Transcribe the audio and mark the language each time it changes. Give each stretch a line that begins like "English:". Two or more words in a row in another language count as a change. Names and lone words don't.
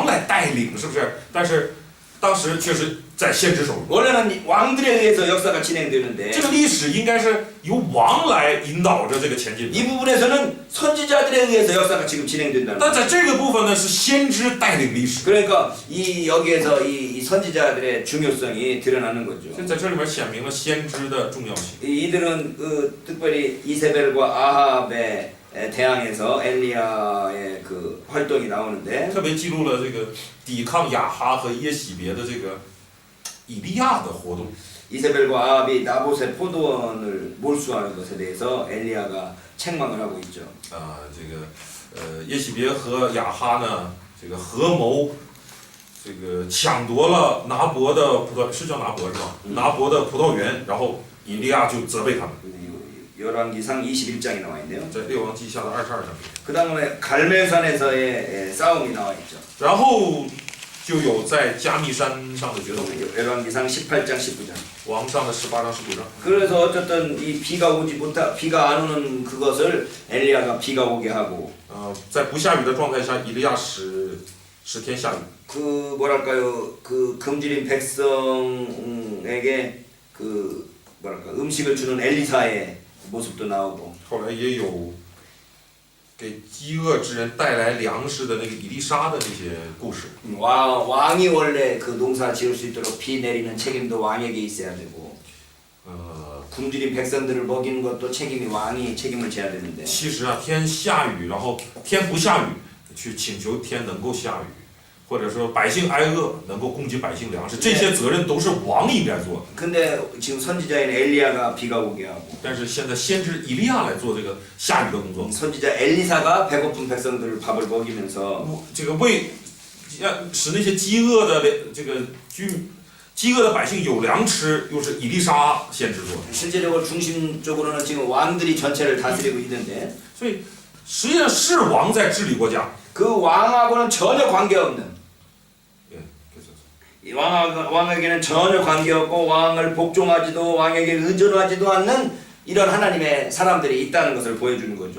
Chinese: 也就是本来这个主导权应该在王手里，由王来带领，是不是？但当时确实在先知手中。
Korean: 원래는 왕들에 의해서 역사가 진행되는데
Chinese: 这个历史应该是由王来引导着这个前进的，
Korean: 이 부분에서는 선지자들에 의해서 역사가 지금 진행된다는
Chinese: 但
Korean: 거예요.
Chinese: 在这个部分呢，是先知带领历史。
Korean: 그러니까 이 여기에서 이 선지자들의 중요성이 드러나는 거죠.
Chinese: 就在这里面显明了先知的重要性。
Korean: 이들은 특별히 이세벨과 아합의 대항에서 엘리야의 그 활동이 나오는데
Chinese: 特别记录了这个抵抗亚哈和耶喜别的这个以利亚的活动。
Korean: 이세벨과 아합이 나봇의 포도원을 몰수하는 것에 대해서 엘리야가 책망을 하고 있죠.
Chinese: 这个耶喜别和亚哈呢，这个合谋，这个抢夺了拿伯的葡萄，是叫拿伯是吧？拿伯的葡萄园，然后以利亚就责备他们，
Korean: 열왕기상 21장이 나와 있네요.
Chinese: 在列王记下的22章。
Korean: 그 다음에 갈멜산에서의 싸움이 나와 있죠.
Chinese: 然后就有在加密山上的决斗，
Korean: 열왕기상 18장 19장.
Chinese: 王上的18章19章。
Korean: 그래서 어쨌든 이 비가 안 오는 그것을 엘리야가 비가 오게 하고
Chinese: 在不下雨的状态下，以利亚使天下雨。
Korean: 그 뭐랄까요 그 금지린 백성에게 그 뭐랄까 음식을 주는 엘리사의 모습도 나오고
Chinese: 后来也有给饥饿之人带来粮食的那个以利沙的那些故事。
Korean: 왕이 원래 그 농사 지을 수 있도록 비 내리는 책임도 왕에게 있어야 되고 呃， 굶주린 백성들을 먹이는 것도 책임이 왕이 책임을 져야 되는데
Chinese: 其实啊，天下雨，然后天不下雨，去请求天能够下雨，或者说百姓挨饿，能够供给百姓粮食，这些责任都是王应该做的。
Korean: 근데 지금 선지자인 엘리야가 비가 오게 하고
Chinese: 但是现在先知以利亚来做这个下雨的工作，
Korean: 선지자 엘리사가 배고픈 백성들을 밥을 먹이면서
Chinese: 这个为使那些饥饿的这个饥饿的百姓有粮吃，又是以利沙先知做的。
Korean: 실제적으로 중심적으로는 지금 왕들이 전체를 다스리고 있는데
Chinese: 所以实际上是王在治理国家。
Korean: 그 왕하고는 전혀 관계없는 예, 그래서 이 왕에게는 전혀 관계없고 왕을 복종하지도 왕에게 의존하지도 않는 이런 하나님의 사람들이 있다는 것을 보여주는 거죠.